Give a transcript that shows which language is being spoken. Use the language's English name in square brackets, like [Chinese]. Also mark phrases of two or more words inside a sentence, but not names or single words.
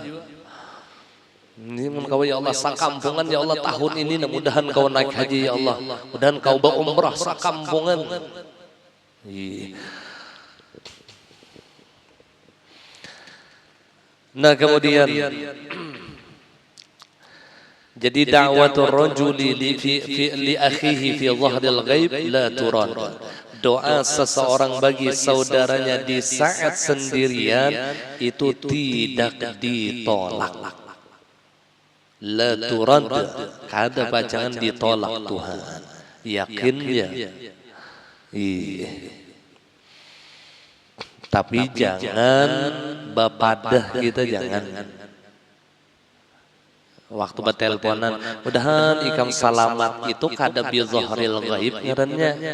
[Banjar] Ini kau ya Allah sakampungan ya Allah tahun ini, mudahan kau naik haji ya Allah, mudahan kau berumrah sakampungan. Nah kemudian jadi [Arabic] دعوة الرجل لأخيه في ظهر الغيب لا ترد. [Indonesian] Doa seseorang bagi saudaranya di saat sendirian itu tidak ditolak. [Arabic] لا ترد, [Banjar] kada bacaan ditolak Tuhan. Yakin ya. Tapi jangan bapadah kita, jangan. Waktu berteleponan, mudahan ikam selamat, itu kada [Arabic] بظهر الغيب [Banjar] ngarannya.